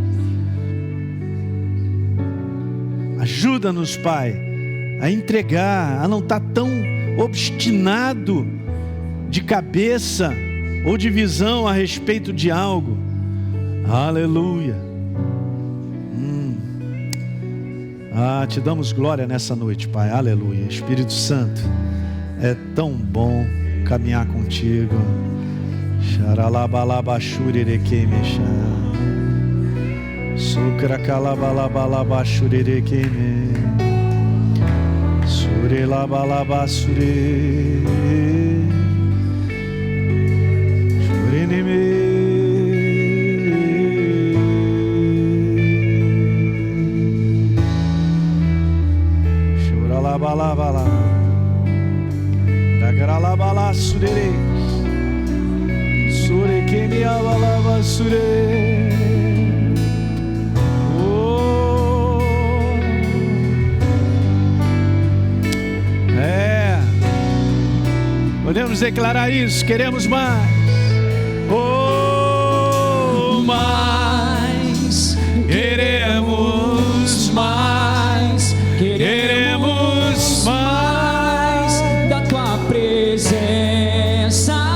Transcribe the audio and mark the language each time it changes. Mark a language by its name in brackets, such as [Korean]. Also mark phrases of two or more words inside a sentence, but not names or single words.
[Portuguese] Ajuda-nos, Pai, a entregar, a não estar tão obstinado de cabeça ou de visão a respeito de algo. Aleluia. Te damos glória nessa noite, Pai. Aleluia. Espírito Santo, é tão bom caminhar contigo. Xaralabalabachurirequemexá. Sucracalabalabalabachurerequeme. Surelabalabasure. Shureneme. Bala da gralabala surere sure kemi abalaba sure. Podemos declarar isso, queremos mais. Mais queremos mais, queremos mais da tua presença.